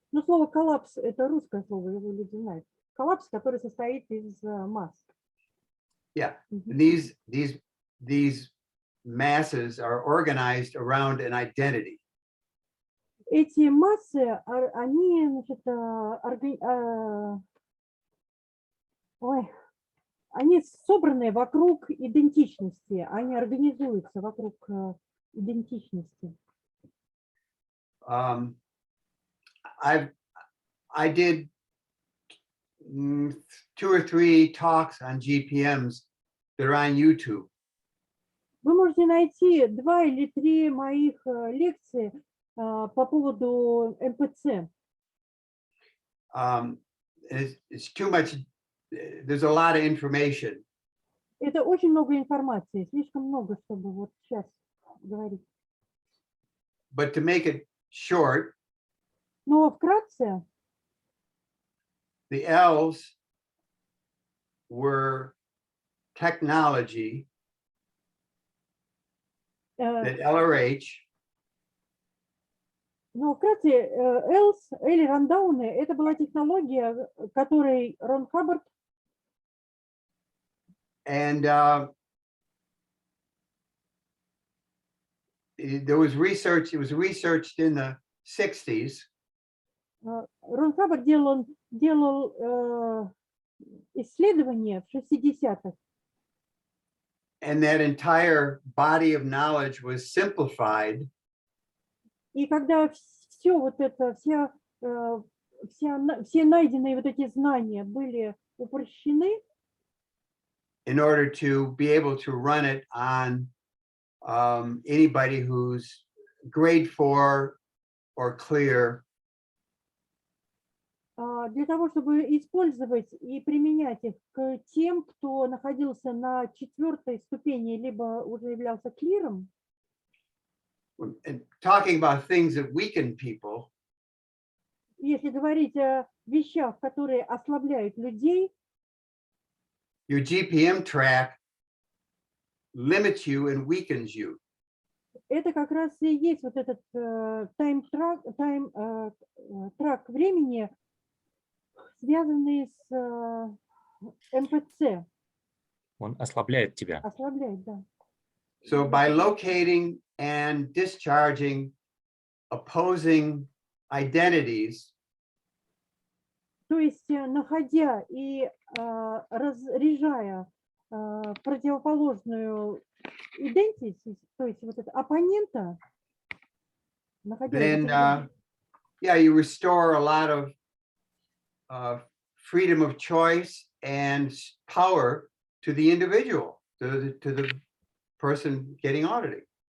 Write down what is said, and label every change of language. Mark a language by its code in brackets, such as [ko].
[ru] Но слово коллапс – это русское слово, его люди знают. Коллапс, который состоит из масс. [en] Yeah, these masses are organized around an identity. [ru] Эти массы, они, значит, они собраны вокруг идентичности, они организуются вокруг идентичности. [en] I did 2 or 3 talks on GPMs that are on YouTube. [ru] Вы можете найти 2 или 3 моих лекции по поводу МПЦ. [en] It's too much. There's a lot of information. [ru] Это очень много информации, слишком много, чтобы вот сейчас говорить. [en] But to make it short, [ru] Но вкратце, [en] the L's were technology that LRH [ru] но вкратце, Элс или рандауны, это была технология, которой Рон Хаббард [en] and there was research. It was researched in the 60s. [ru] Рон Хаббард делал исследования в 60-х. [en] And that entire body of knowledge was simplified. [ru] И когда все вот это, все найденные вот эти знания были упрощены, [en] In order to be able to run it on anybody who's grade 4 or clear. [ru] Для того, чтобы использовать и применять их к тем, кто находился на 4-й ступени, либо уже являлся клиром. [en] And talking about things that weaken people. [ru] Если говорить о вещах, которые ослабляют людей, [en] Your GPM track limits you and weakens you. [ru] это как раз и есть вот этот трак времени, связанный с МПЦ. Он ослабляет тебя. Ослабляет, да. [en] So by locating and discharging opposing identities, [ru] То есть, находя и разряжая противоположную идентичность, то есть вот это оппонента, находя [en] then yeah, you restore a lot of freedom of choice and power to the individual, to the person getting audited.